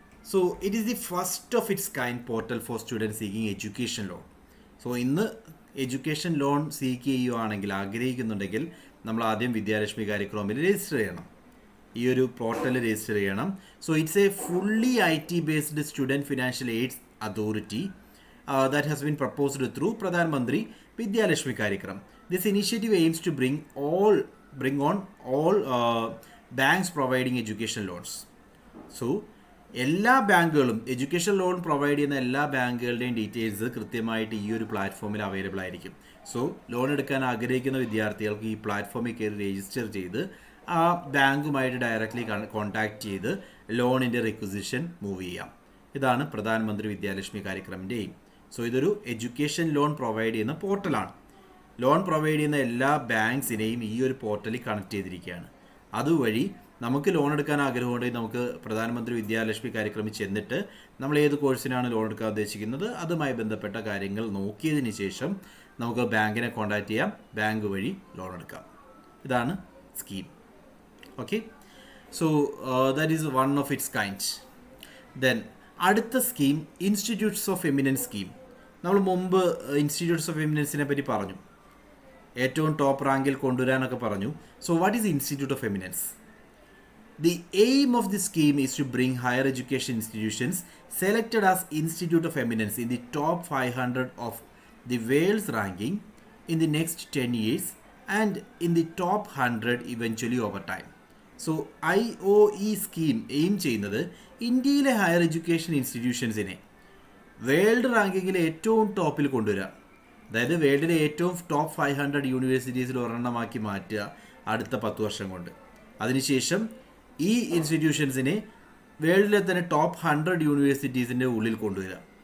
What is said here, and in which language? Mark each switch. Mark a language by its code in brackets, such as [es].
[en] So it is the first of its kind portal for student seeking education loan. [ml] So ഇന്ന് education loan seek ചെയ്യുകയാണെങ്കിൽ, ആഗ്രഹിക്കുന്നുണ്ടെങ്കിൽ, നമ്മൾ ആദ്യം Vidyalakshmi കാര്യക്രമിൽ register ചെയ്യണം. ഈ ഒരു പോർട്ടൽ രജിസ്റ്റർ ചെയ്യണം. [en] So it's a fully IT based student financial aids authority that has been proposed through Pradhan Mantri Vidya Lakshmi Karyakram. This initiative aims to bring on all banks providing education loans. [ml] So എല്ലാ ബാങ്കുകളും education loan provide ചെയ്യുന്ന എല്ലാ ബാങ്കുകളുടെയും details കൃത്യമായിട്ട് ഈ ഒരു പ്ലാറ്റ്ഫോമിൽ available ആയിരിക്കും. So loan എടുക്കാൻ ആഗ്രഹിക്കുന്ന വിദ്യാർത്ഥികൾക്ക് ഈ പ്ലാറ്റ്ഫോമിൽ കയറി രജിസ്റ്റർ ചെയ്ത് ആ ബാങ്കുമായിട്ട് ഡയറക്റ്റ്ലി കോൺടാക്ട് ചെയ്ത് ലോണിൻ്റെ റിക്വസിഷൻ മൂവ് ചെയ്യാം. ഇതാണ് പ്രധാനമന്ത്രി വിദ്യാലക്ഷ്മി കാര്യക്രമിൻ്റെ എയിം. സോ ഇതൊരു എഡ്യൂക്കേഷൻ ലോൺ പ്രൊവൈഡ് ചെയ്യുന്ന പോർട്ടലാണ്. ലോൺ പ്രൊവൈഡ് ചെയ്യുന്ന എല്ലാ ബാങ്ക്സിനെയും ഈ ഒരു പോർട്ടലിൽ കണക്ട് ചെയ്തിരിക്കുകയാണ്. അതുവഴി നമുക്ക് ലോൺ എടുക്കാൻ ആഗ്രഹമുണ്ടെങ്കിൽ നമുക്ക് പ്രധാനമന്ത്രി വിദ്യാലക്ഷ്മി കാര്യക്രമിൽ ചെന്നിട്ട് നമ്മൾ ഏത് കോഴ്സിനാണ് ലോൺ എടുക്കാൻ ഉദ്ദേശിക്കുന്നത് അതുമായി ബന്ധപ്പെട്ട കാര്യങ്ങൾ നോക്കിയതിന് ശേഷം നമുക്ക് ബാങ്കിനെ കോൺടാക്ട് ചെയ്യാം, ബാങ്ക് വഴി ലോൺ എടുക്കാം. ഇതാണ് scheme. [en] Okay, so that is one of its kind. [ml] Then അടുത്ത scheme institutes of eminence scheme. നമ്മൾ മുമ്പ് ഇൻസ്റ്റിറ്റ്യൂട്ട്സ് ഓഫ് എമിനൻസിനെ പറ്റി പറഞ്ഞു, ഏറ്റവും ടോപ്പ് റാങ്കിൽ കൊണ്ടുവരാനൊക്കെ പറഞ്ഞു. [en] So what is institute of eminence? The aim of this scheme is to bring higher education institutions selected as Institute of Eminence in the top 500 of the world's ranking in the next 10 years and in the top 100 eventually over time. [ml] So IOE scheme aim ചെയ്യുന്നത് ഇന്ത്യയിലെ higher education ഇൻസ്റ്റിറ്റ്യൂഷൻസിനെ world റാങ്കിങ്ങിലെ ഏറ്റവും ടോപ്പിൽ കൊണ്ടുവരിക. അതായത് വേൾഡിലെ ഏറ്റവും top 500 യൂണിവേഴ്സിറ്റീസിൽ ഒരെണ്ണമാക്കി മാറ്റുക അടുത്ത 10 വർഷം കൊണ്ട്. അതിനുശേഷം ഈ ഇൻസ്റ്റിറ്റ്യൂഷൻസിനെ വേൾഡിലെ തന്നെ ടോപ്പ് 100 യൂണിവേഴ്സിറ്റീസിൻ്റെ ഉള്ളിൽ കൊണ്ടുവരിക.